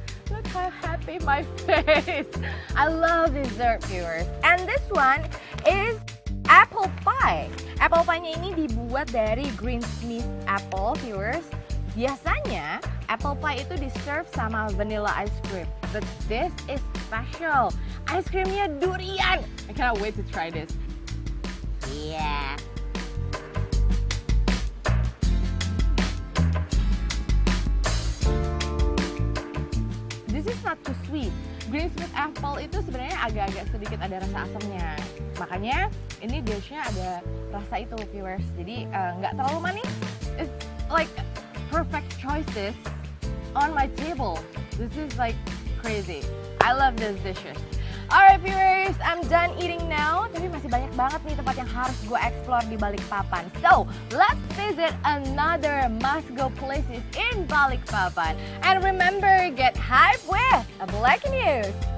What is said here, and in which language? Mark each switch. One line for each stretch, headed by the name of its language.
English: Look how happy my face! I love dessert, viewers. And this one is apple pie.
Indonesian: Apple pie-nya ini dibuat dari green smith apple, viewers. Biasanya apple pie itu di-serve sama vanilla ice cream,
English: but this is special.
Indonesian: Ice creamnya durian.
English: I cannot wait to try this. Yeah. This is not too sweet.
Indonesian: Green smith apple itu sebenarnya agak-agak sedikit ada rasa asamnya. Makanya ini dishnya ada rasa itu, viewers. Jadi nggak terlalu manis.
English: It's like perfect choices on my table. This is like crazy. I love these dishes. Alright viewers, I'm done eating now.
Indonesian: Tapi masih banyak banget nih tempat yang harus gue explore di Balikpapan.
English: So, let's visit another must-go places in Balikpapan. And remember, get hype with a Black News.